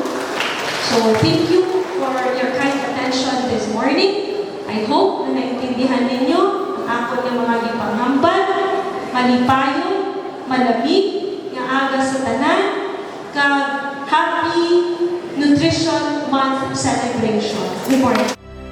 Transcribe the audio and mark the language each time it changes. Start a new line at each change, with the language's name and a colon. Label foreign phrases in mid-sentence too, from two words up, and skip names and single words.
English: So thank you for your kind attention this morning. I hope
Hiligaynon: na naintindihan ninyo ang ako ng mga gipanghambal, malipayon, malamig, nga aga sa tanan, kag
English: Happy Nutrition Month celebration. Good morning.